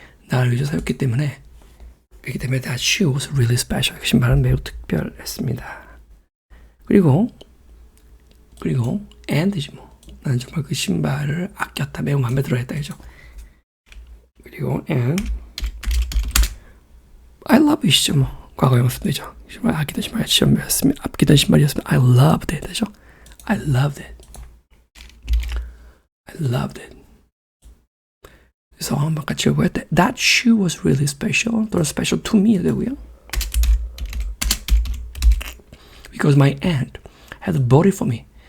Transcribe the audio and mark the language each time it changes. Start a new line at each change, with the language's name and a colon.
Korean: 나를 위해서 사였기 때문에 그렇기 때문에
English: that shoe was really special.
Korean: 그 신발은 매우 특별했습니다. 그리고 and지 뭐. 나는 정말 그 신발을 아꼈다. 매우 마음에 들어 했다, 그죠?
English: 그리고 and I love it이죠, 뭐.
Korean: 과거형 쓰면 되죠. 정말 아끼던 신발이었으면
English: I loved it,
Korean: 되죠?
English: I loved it.
Korean: 그래서 한번 같이 해볼까요?
English: That shoe was really special. 또는 special to me 되고요. Because my aunt had bought it for me.